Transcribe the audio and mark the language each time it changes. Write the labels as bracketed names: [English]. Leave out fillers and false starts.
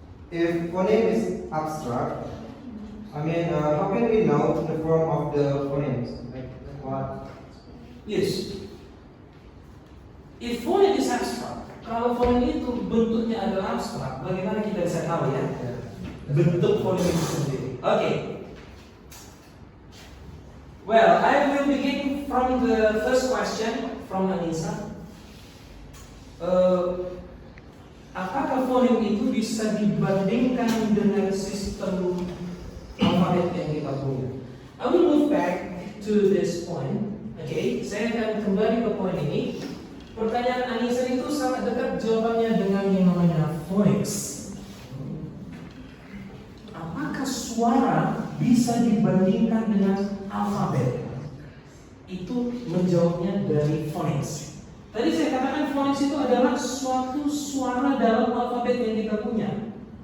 [English] If phoneme is abstract, how can we know the form of the phonemes? Like what? Yes. If phoneme is abstract, [Indonesian] kalau phoneme itu bentuknya adalah abstrak, bagaimana kita bisa tahu ya bentuk phoneme itu sendiri? Okay. [English] Well, I will begin from the first question from Anissa. [Indonesian] Apakah fonem itu bisa dibandingkan dengan sistem alfabet yang kita punya? [English] I will move back to this point. [Indonesian] Okay, saya akan kembali ke poin ini. Pertanyaan Anissa itu sangat dekat jawabannya dengan yang namanya phonics. Apakah suara bisa dibandingkan dengan alfabet? Itu menjawabnya dari phonics. Tadi saya katakan phonics itu adalah suatu suara dalam alfabet yang kita punya.